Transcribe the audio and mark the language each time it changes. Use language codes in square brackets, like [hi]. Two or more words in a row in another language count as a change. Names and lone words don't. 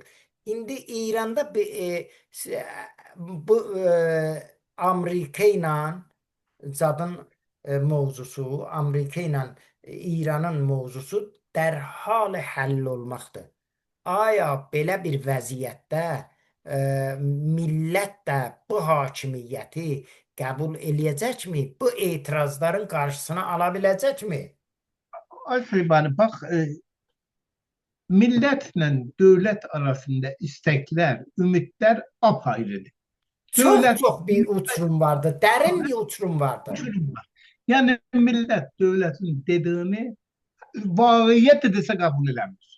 [az] İndi İranda bu Amerika ilə zadın mövzusu, Amerika ilə İranın mövzusu dərhal həll olmaqdır. Aya belə bir vəziyyətdə millət də bu hakimiyyəti qəbul eləyəcəkmi? Bu etirazların qarşısını ala biləcəkmi? [tr] Süleyman, bak, milletle devlet arasında istekler, ümitler apayrıdır. Devlet [az] Çox bir uçurum vardır, dərin bir uçurum vardır. [tr] yani millet devletin dediğini vaƙiyet de dese kabul edemez.